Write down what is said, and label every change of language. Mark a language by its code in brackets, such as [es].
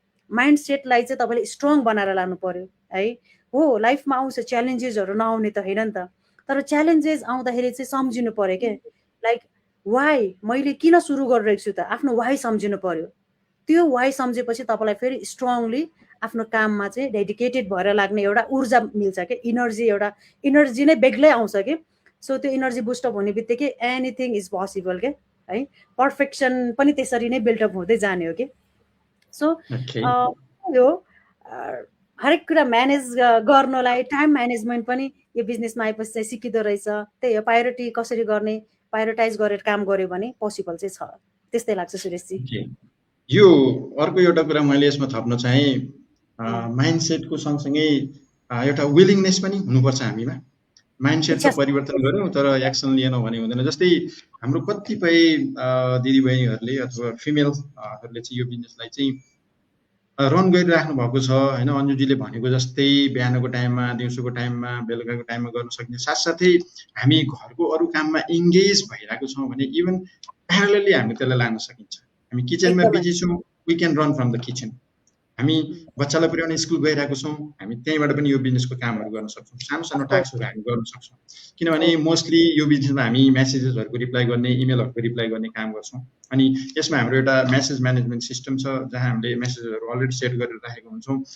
[ne] Mind सेटलाई चाहिँ तपाईँले strong बनाएर लानु पर्यो है. हो लाइफमा आउँछ च्यालेन्जेसहरू, नआउने त होइन नि त, तर च्यालेन्जेस आउँदाखेरि चाहिँ सम्झिनु पर्यो क्या. लाइक वाइ, मैले किन सुरु गरिरहेको छु त, आफ्नो वाइ सम्झिनु पर्यो. त्यो वाइ सम्झेपछि तपाईँलाई फेरि स्ट्रङली आफ्नो काममा चाहिँ डेडिकेटेड भएर लाग्ने एउटा ऊर्जा मिल्छ क्या, इनर्जी, एउटा इनर्जी नै बेग्लै आउँछ कि. सो त्यो इनर्जी बुस्टअप हुने बित्तिकै [en] anything is possible [ne] के है. पर्फेक्सन पनि त्यसरी नै बिल्डअप हुँदै जाने हो कि. सो यो हरेक कुरा म्यानेज गर्नलाई टाइम म्यानेजमेन्ट पनि यो बिजनेसमा आएपछि चाहिँ सिकिँदो रहेछ. त्यही हो, प्रायोरिटी कसरी गर्ने, प्रायोरिटाइज गरेर काम गर्यो भने पोसिबल चाहिँ छ. त्यस्तै लाग्छ सुरेशजी. यो अर्को एउटा कुरा मैले यसमा थप्न चाहे, माइन्डसेटको सँगसँगै एउटा विलिङनेस पनि हुनुपर्छ हामीमा. माइन्डसेट त परिवर्तन गर्यौँ तर एक्सन लिएनौँ भने हुँदैन. जस्तै हाम्रो कतिपय दिदीबहिनीहरूले अथवा फिमेलहरूले चाहिँ यो बिजनेसलाई चाहिँ रन गरिराख्नु भएको छ होइन. अन्जुजीले भनेको जस्तै बिहानको टाइममा, दिउँसोको टाइममा, बेलुकाको टाइममा गर्न सक्ने, साथसाथै हामी घरको अरू काममा इङ्गेज भइरहेको छौँ भने इभन प्यारलली हामी त्यसलाई लान सकिन्छ. हामी किचनमा बिजी छौँ, [en] We can run from the kitchen. [ne] हामी बच्चालाई पुर्याउन स्कुल गइरहेको छौँ, हामी त्यहीँबाट पनि यो बिजनेसको कामहरू गर्न सक्छौँ. सानो सानो टास्कहरू हामी गर्न सक्छौँ. किनभने मोस्टली यो बिजनेसमा हामी मेसेजेसहरूको रिप्लाई गर्ने, इमेलहरूको रिप्लाई गर्ने काम गर्छौँ. अनि यसमा हाम्रो एउटा मेसेज म्यानेजमेन्ट सिस्टम छ जहाँ हामीले मेसेजहरू अलरेडी सेट गरेर राखेको हुन्छौँ.